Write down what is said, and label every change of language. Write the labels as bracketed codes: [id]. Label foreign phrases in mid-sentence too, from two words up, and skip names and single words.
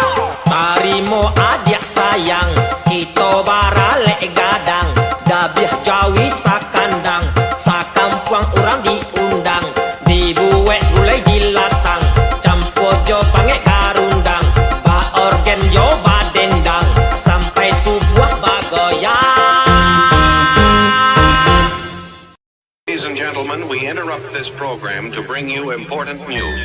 [min] Tarimo adik sayang, kita baralek gadang, dabiah jawi sakandang, sakampuang orang diundang, dibuek gulai jilatang, campur jo pangek garundang, ba organ jo badendang, sampai subuh bagoyang. [en] Ladies and gentlemen, we interrupt this program to bring you important news.